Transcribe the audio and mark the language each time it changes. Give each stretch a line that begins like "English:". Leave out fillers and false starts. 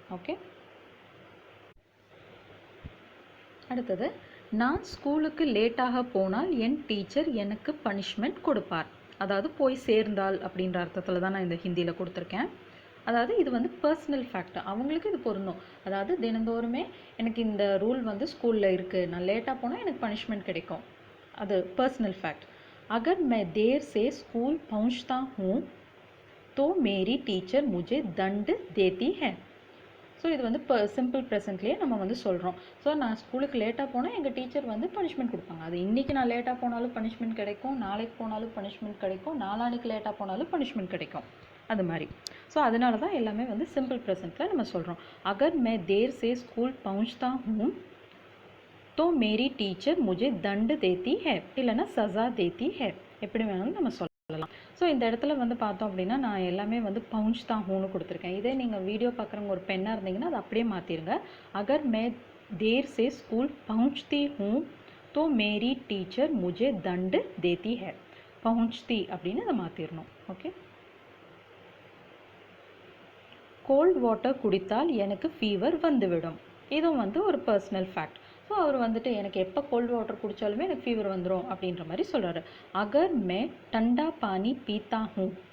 Tamil: Okay, அடுத்தது, நான் ஸ்கூலுக்கு லேட்டாக போனால் என் டீச்சர் எனக்கு பனிஷ்மெண்ட் கொடுப்பார். அதாவது போய் சேர்ந்தால் அப்படின்ற அர்த்தத்தில் தான் நான் இந்த ஹிந்தியில் கொடுத்துருக்கேன். அதாவது இது வந்து பர்சனல் ஃபேக்ட், அவங்களுக்கு இது பொருந்தும். அதாவது தினந்தோறுமே எனக்கு இந்த ரூல் வந்து ஸ்கூலில் இருக்குது, நான் லேட்டாக போனால் எனக்கு பனிஷ்மெண்ட் கிடைக்கும். அது பர்சனல் ஃபேக்ட்.
Hindi: अगर मैं देर से स्कूल पहुंचता हूँ तो मेरी टीचर मुझे दंड देती है.
Tamil: ஸோ இது வந்து இப்போ சிம்பிள் ப்ரெசென்ட்லேயே நம்ம வந்து சொல்கிறோம். ஸோ நான் ஸ்கூலுக்கு லேட்டாக போனால் எங்கள் டீச்சர் வந்து பனிஷ்மெண்ட் கொடுப்பாங்க. அது இன்றைக்கி நான் லேட்டாக போனாலும் பனிஷ்மெண்ட் கிடைக்கும், நாளைக்கு போனாலும் பனிஷ்மெண்ட் கிடைக்கும், நாளான்னைக்கு லேட்டாக போனாலும் பனிஷ்மெண்ட் கிடைக்கும். அது மாதிரி. ஸோ அதனால தான் எல்லாமே வந்து சிம்பிள் ப்ரெசென்ட்டில் நம்ம சொல்கிறோம்.
Hindi: அகர் மே தேர் சே ஸ்கூல் பहुंचता हूँ तो मेरी टीचर मुझे दंड देती है
Tamil: இல்லைன்னா
Hindi: சஸா देती है,
Tamil: எப்படி வேணாலும் நம்ம சொல்லலாம். ஸோ இந்த இடத்துல வந்து பார்த்தோம் அப்படின்னா நான் எல்லாமே வந்து பவுஞ்ச்தா ஹூன்னு கொடுத்துருக்கேன். இதே நீங்கள் வீடியோ பார்க்குறவங்க ஒரு பெண்ணாக இருந்தீங்கன்னா அது அப்படியே மாற்றிடுங்க. அகர் மே தேர் சே ஸ்கூல் பहुंचती हूँ तो मेरी टीचर मुझे दंड देती है. பहुंचती அப்படின்னு அதை மாற்றிடணும். ஓகே, கோல்ட் வாட்டர் குடித்தால் எனக்கு ஃபீவர் வந்துவிடும். இதுவும் வந்து ஒரு பர்சனல் ஃபேக்ட். ஸோ அவர் வந்துட்டு எனக்கு எப்போ கோல்ட் வாட்டர் குடித்தாலுமே எனக்கு ஃபீவர் வந்துடும் அப்படின்ற மாதிரி சொல்கிறாரு.
Hindi: அகர் மே டண்டா பானி பீத்தா ஹூ.